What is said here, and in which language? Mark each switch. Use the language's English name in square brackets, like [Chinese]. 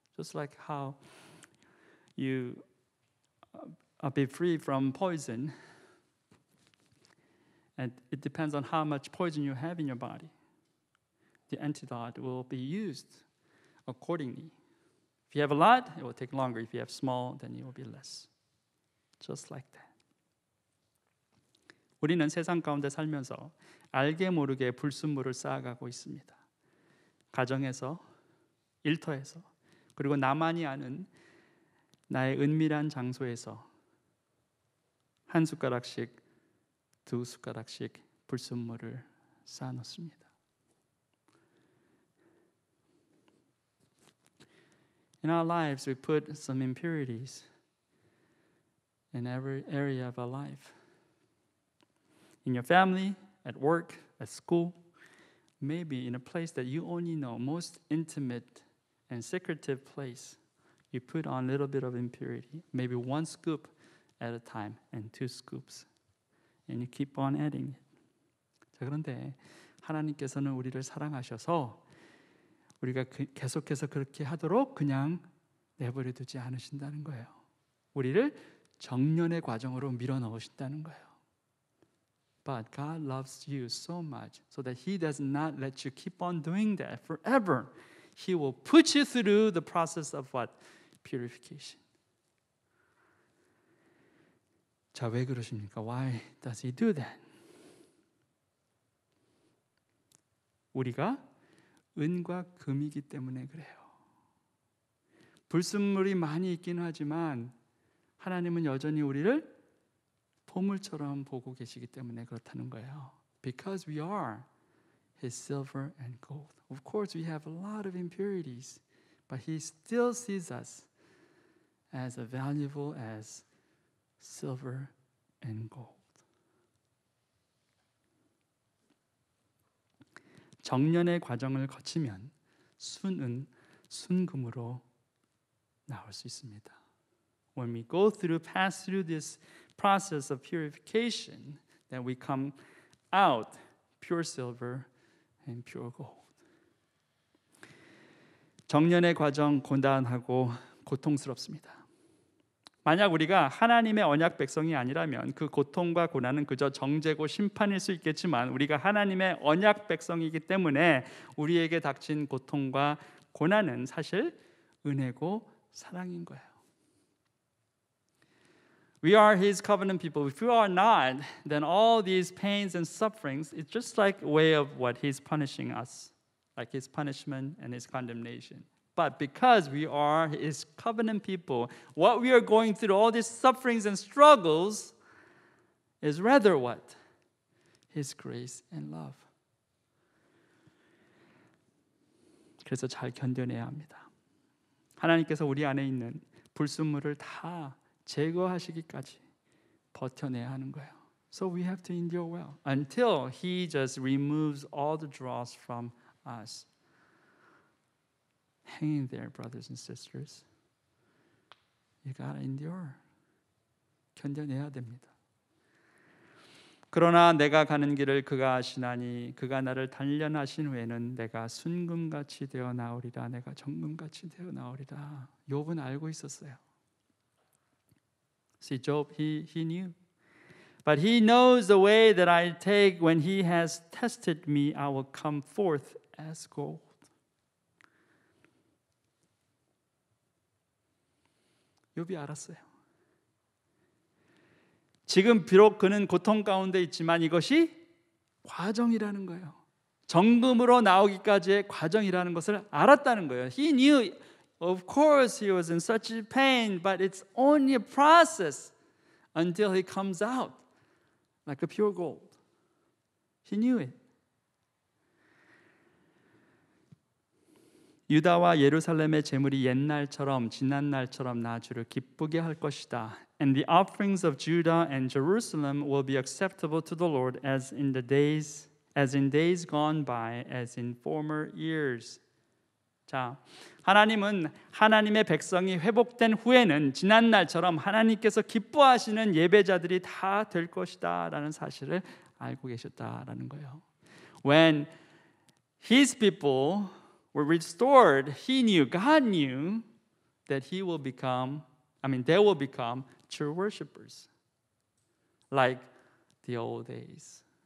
[English] Just like how you be free from poison, and it depends on how much poison you have in your body. The antidote will be used accordingly. If you have a lot, it will take longer. If you have small, then it will be less. Just like that. [Korean] 우리는 세상 가운데 살면서 알게 모르게 불순물을 쌓아가고 있습니다. 가정에서, 일터에서, 그리고 나만이 아는 나의 은밀한 장소에서 한 숟가락씩, 두 숟가락씩 불순물을 쌓아놓습니다. [English] In our lives, we put some impurities in every area of our life. In your family, at work, at school, maybe in a place that you only know, most intimate and secretive place, you put on a little bit of impurity, maybe one scoop at a time and two scoops, and you keep on adding it. [Korean] 자, 그런데 하나님께서는 우리를 사랑하셔서 우리가 계속해서 그렇게 하도록 그냥 내버려 두지 않으신다는 거예요. 우리를 정련의 과정으로 밀어 넣으신다는 거예요. [English] But God loves you so much so that He does not let you keep on doing that forever. He will put you through the process of what? Purification. [Korean] 자, 왜 그러십니까? [English] Why does He do that? [Korean] 우리가 은과 금이기 때문에 그래요. 불순물이 많이 있긴 하지만 하나님은 여전히 우리를 보물처럼 보고 계시기 때문에 그렇다는 거예요. [English] Because we are His silver and gold. Of course, we have a lot of impurities, but He still sees us as valuable as silver and gold. [Korean] 정련의 과정을 거치면 순은 순금으로 나올 수 있습니다. [English] When we pass through this process of purification, then we come out pure silver and pure gold. [Korean] 정련의 과정 고단하고 고통스럽습니다. 만약 우리가 하나님의 언약 백성이 아니라면 그 고통과 고난은 그저 정죄고 심판일 수 있겠지만 우리가 하나님의 언약 백성이기 때문에 우리에게 닥친 고통과 고난은 사실 은혜고 사랑인 거예요. [English] We are His covenant people. If we are not, then all these pains and sufferings, it's just like a way of what He's punishing us, like His punishment and His condemnation. But because we are His covenant people, what we are going through, all these sufferings and struggles, is rather what? His grace and love. [Korean] 그래서 잘 견뎌내야 합니다. 하나님께서 우리 안에 있는 불순물을 다 제거하시기까지 버텨내야 하는 거예요. [English] So we have to endure well until He just removes all the dross from us. Hang in there, brothers and sisters. You gotta endure. [Korean] 견뎌내야 됩니다. 그러나 내가 가는 길을 그가 아시나니 그가 나를 단련하신 후에는 내가 순금같이 되어 나오리라. 내가 정금같이 되어 나오리라. 욥은 알고 있었어요. [English] See, Job, he knew. But he knows the way that I take. When he has tested me, I will come forth as gold. [Korean] 욥이 알았어요. 지금 비록 그는 고통 가운데 있지만 이것이 과정이라는 거예요. 정금으로 나오기까지의 과정이라는 것을 알았다는 거예요. [English] He knew, of course, he was in such pain, but it's only a process until he comes out like a pure gold. He knew it. [Korean] 유다와 예루살렘의 제물이 옛날처럼 지난 날처럼 나 주를 기쁘게 할 것이다. [English] And the offerings of Judah and Jerusalem will be acceptable to the Lord as in days gone by, as in former years. [Korean] 자, 하나님은 하나님의 백성이 회복된 후에는 지난 날처럼 하나님께서 기뻐하시는 예배자들이 다 될 것이다라는 사실을 알고 계셨다라는 거예요. [English] When his people were restored, he knew, God knew that they will become true worshipers, like the old days.